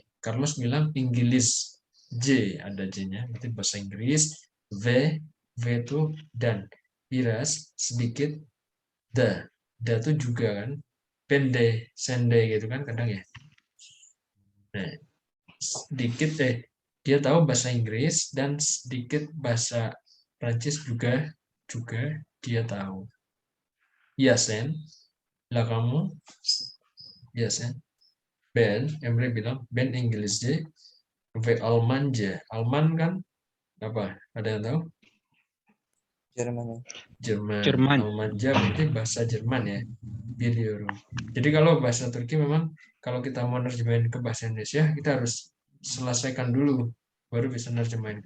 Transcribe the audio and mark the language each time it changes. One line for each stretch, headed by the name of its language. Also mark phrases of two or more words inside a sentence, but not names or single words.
Indonesian: Carlos bilang Inggris, J, ada J-nya, berarti bahasa Inggris, V itu dan, biraz, sedikit, da itu juga kan, pende, sende gitu kan kadang ya. Nah, sedikit dia tahu bahasa Inggris dan sedikit bahasa Prancis juga dia tahu. Iya, Sen. Lah kamu? Iya, Sen. Ben, Emre bilang, Ben Inggrisnya, ve Almanja. Alman kan apa? Ada yang tahu? Jerman. Jerman. Jerman. Almanja berarti bahasa Jerman ya.
Turkish: Biliyorum.
Indonesian: Jadi kalau bahasa Turki memang kalau kita mau nerjemahin ke bahasa Indonesia, kita harus selesaikan dulu baru bisa nerjemahin.